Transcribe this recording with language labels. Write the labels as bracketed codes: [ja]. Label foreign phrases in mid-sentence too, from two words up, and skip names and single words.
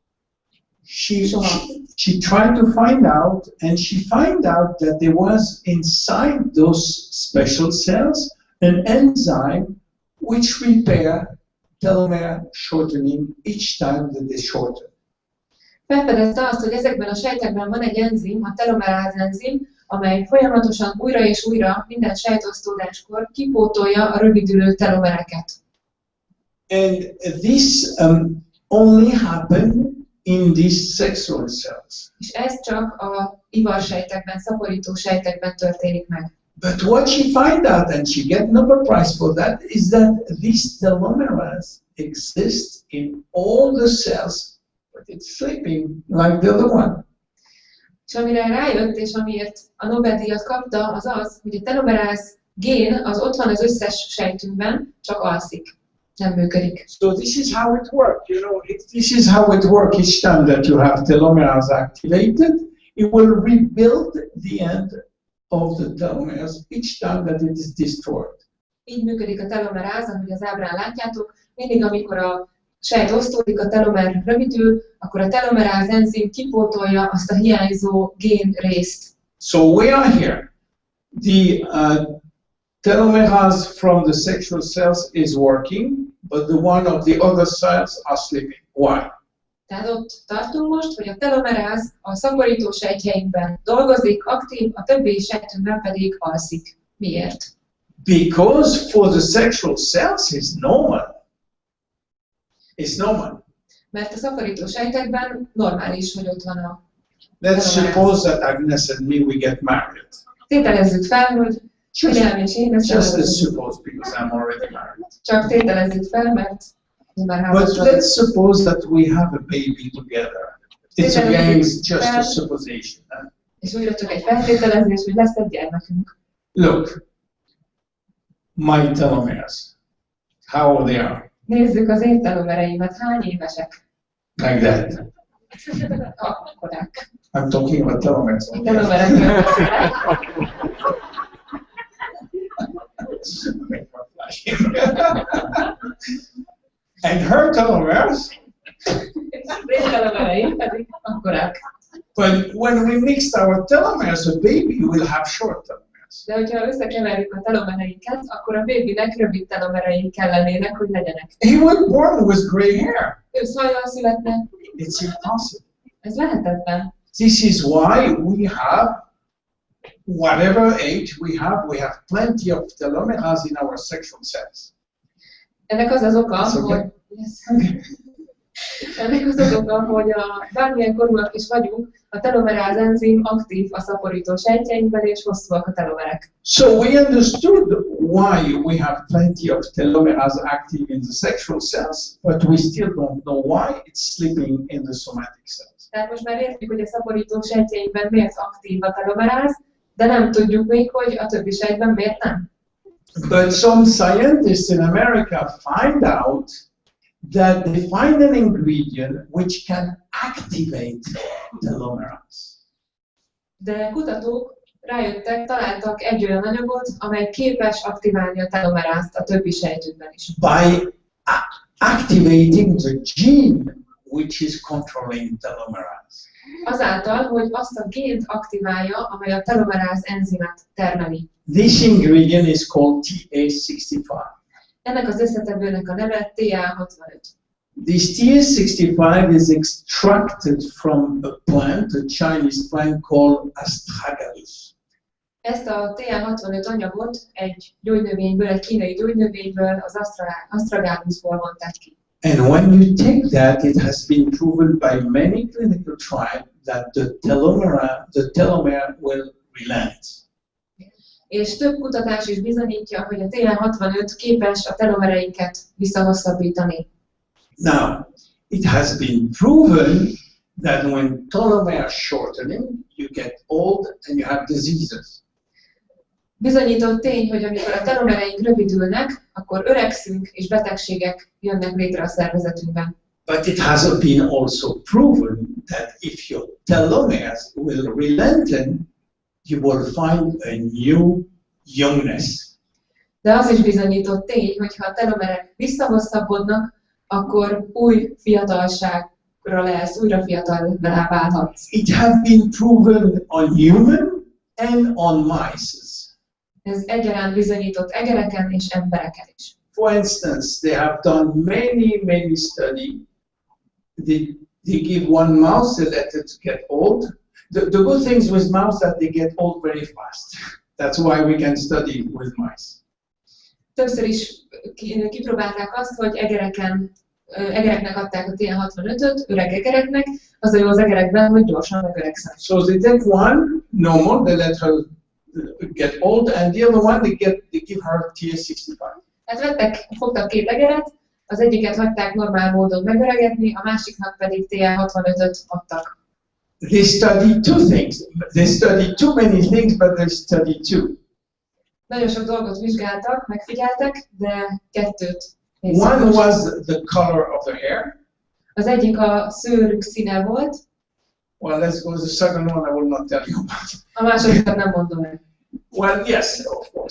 [en] She tried to find out, and she found out that there was inside those special cells an enzyme which repair telomere shortening each time that they shorten. [hu] Felfedezte azt, hogy ezekben a sejtekben van egy enzim, a telomeráz enzim, amely folyamatosan újra és újra minden sejtosztódáskor kipótolja a rövidülő telomereket. [en] And this only happened in these sexual cells. [hu] És ez csak a ivarsejtekben, szaporító sejtekben történik meg. [en] But what she found out, and she get Nobel Prize for that, is that these telomeres exist in all the cells, but it's sleeping like the other one. [hu] És amire rájött, és amiért a Nobel-díjat kapta, az az, hogy a telomeráz gén az ott van az összes sejtünkben, csak alszik. Nem működik. [en] So this is how it works, you know, this is how it works each time that you have telomeres activated. It will rebuild the end of the telomeres each time that it is destroyed. [hu] Így működik a telomeráz, ahogy az ábrán látjátok. Mindig, amikor a sejt osztódik, a telomer rövidül, akkor a telomeráz enzim kipótolja azt a hiányzó gén részt. [en] So we are here. The telomerase from the sexual cells is working, but the one of the other cells are sleeping. Why? [hu] Tehát ott tartunk most, hogy a telomeráz a szaporító sejtjeinkben dolgozik, aktív, a többi sejtünkben pedig alszik. Miért? [en] Because for the sexual cells it's normal. It's normal. [hu] Mert a szaporító sejtekben normális, hogy ott van a [en] Let's suppose that Agnes and me we get married. [hu] Tételezzük fel, hogy William és én [en] Just let's suppose because I'm already married. [hu] Csak tételezzük fel, mert már [en] But [hu] házas [en] let's suppose that we have a baby together. It's again just a supposition. [hu] És újra csak egy feltételezés, hogy lesz egy gyermekünk. [en] Look, my telomeres, how old they are? [hu] Nézzük az én telomereimet, hány évesek? [en] Like that. [hu] Akkorák. [en] I'm talking about telomeres. [hu] Telomerekről beszélek. [en] And her telomeres, [hu] És telomereim pedig akkorák. [en] but when we mixed our telomeres, a baby will have short telomeres. [hu] De hogyha összekeverjük a telomereinket, akkor a bébinek rövid telomerei kellenének, hogy legyenek. [en] He was born with gray hair. [hu] Ő szajjal születne. [en] It's impossible. [hu] Ez lehetetlen. [en] This is why we have, whatever age we have plenty of telomeres in our sexual cells. [hu] Ennek az az oka, [en] It's okay. [hu] hogy... Ennek az oka, hogy a bármilyen korúak is vagyunk, a telomeráz enzim aktív a szaporító sejtjeinkben, és hosszúak a telomerek. [en] So we understood why we have plenty of telomeres active in the sexual cells, but we still don't know why it's sleeping in the somatic cells. [hu] Tehát most már értjük, hogy a szaporító sejtjeinkben miért aktív a telomeráz, de nem tudjuk még, hogy a többi sejtben miért nem. [en] But some scientists in America find out that they find an ingredient which can activate telomeres. [hu] De kutatók rájöttek, találtak egy olyan anyagot, amely képes aktiválni a telomerázt a többi sejtünkben is. [en] By activating the gene which is controlling telomerase. [hu] Azáltal, hogy azt a gént aktiválja, amely a telomeráz enzimet termeli. [en] This ingredient is called TA65. [hu] Ennek az összetevőnek a neve TA65. [en] This TA65 is extracted from a plant, a Chinese plant called astragalus. [hu] Ezt a TA65 anyagot egy gyógynövényből, egy kínai gyógynövényből, az astragalusból vonták ki. [en] And when you take that, it has been proven by many clinical trials that the telomere will relent. [hu] És több kutatás is bizonyítja, hogy a TA65 képes a telomereinket visszahosszabbítani. [en] Now, It has been proven that when telomeres shortening, you get old and you have diseases. [hu] Bizonyított tény, hogy amikor a telomereink rövidülnek, akkor öregszünk és betegségek jönnek létre a szervezetünkben. [en] But it has been also proven that if your telomeres will relengthen, you will find a new youngness. [hu] De az is bizonyított tény, hogy ha a telomerek visszahosszabbodnak, akkor új fiatalságra lesz, újra fiatallá válhatsz. [en] It has been proven on human and on mice. [hu] Ez egyaránt bizonyított egereken és embereken is. [en] For instance, they have done many studies. They give one mouse, they let it get old. The good things with mouse that they get old very fast. That's why we can study with mice. [hu] Többször is kipróbálták azt, hogy egereknek adták a TN65-öt, öreg egereknek, az a jó az egerekben, hogy gyorsan megöregszenek. [en] So they take one normal, they let her get old, and the other one they give her TS65. [hu] Hát fogtak két egeret, az egyiket hagyták normál módon megöregedni, a másiknak pedig TN65-öt adtak. [en] They studied two things. They studied too many things, but they studied two. [hu] Nagyon sok dolgot vizsgáltak, megfigyeltek, de kettőt. [en] One was the color of the hair. [hu] Az egyik a szőrük színe volt. [en] Well, let's go to the second one. I will not tell you about it. [hu] A másodikat nem mondom el. [en] Well, yes, of course.